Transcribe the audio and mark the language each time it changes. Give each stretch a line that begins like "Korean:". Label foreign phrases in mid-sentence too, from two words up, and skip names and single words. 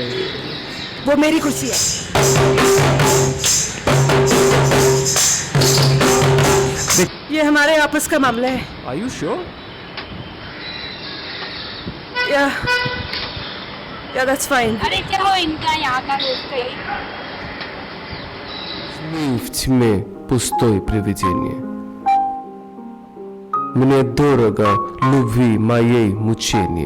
Hindi: वो मेरी कुर्सी है। ये हमारे आपस का मामला है।
English: Are you sure? Yeah, that's fine.
Hindi: अरे क्या हो इनका यहाँ का रोज का ही?
Russian: В тьме пустое привидение. Мне дорого любви моей мучение.